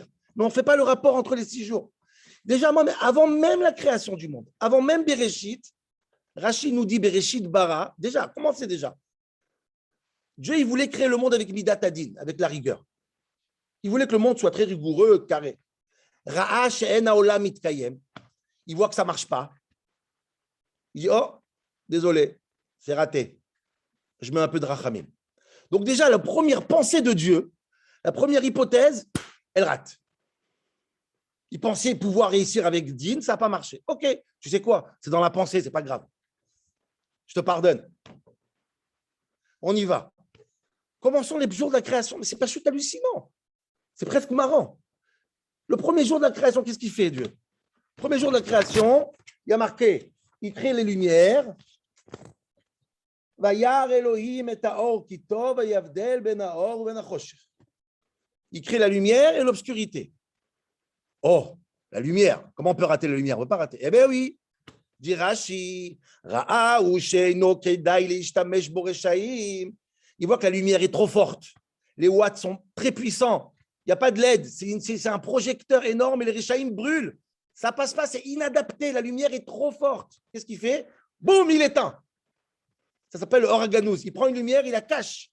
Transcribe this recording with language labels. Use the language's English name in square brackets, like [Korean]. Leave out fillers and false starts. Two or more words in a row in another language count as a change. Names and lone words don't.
[French] Mais on ne fait pas le rapport entre les 6 jours. Déjà, avant même la création du monde, avant même Bereshit, Rachid nous dit [Hebrew] בראשית ברא, [French] déjà, commencez déjà. Dieu, il voulait créer le monde avec [Hebrew] מידת הדין, [French] avec la rigueur. Il voulait que le monde soit très rigoureux, carré. [Hebrew] ראה שאין העולם מתקיים. [French] Il voit que ça ne marche pas. Il dit, oh, désolé, c'est raté. Je mets un peu de rachamim. Donc déjà, la première pensée de Dieu, la première hypothèse, elle rate. Il pensait pouvoir réussir avec Din, ça n'a pas marché. Ok, tu sais quoi? C'est dans la pensée, ce n'est pas grave. Je te pardonne. On y va. Commençons les jours de la création. Mais ce n'est pas juste hallucinant. C'est presque marrant. Le premier jour de la création, qu'est-ce qu'il fait, Dieu? Le premier jour de la création, il y a marqué, il crée les lumières. [Hebrew] וירא אלהים את האור כי טוב ויבדל בין האור בין החשך. [French] Il crée la lumière et l'obscurité. Oh, la lumière. Comment on peut rater la lumière? On ne peut pas rater. Eh bien oui. [Hebrew] Dit Rashi, ראה אותו שאינו כדאי להשתמש בו רשעים. [French] Il voit que la lumière est trop forte. Les watts sont très puissants. Il n'y a pas de LED. C'est un projecteur énorme et les reshaim brûlent. Ça ne passe pas, c'est inadapté. La lumière est trop forte. Qu'est-ce qu'il fait? Boum, il éteint. Ça s'appelle le Oraganous. Il prend une lumière, il la cache.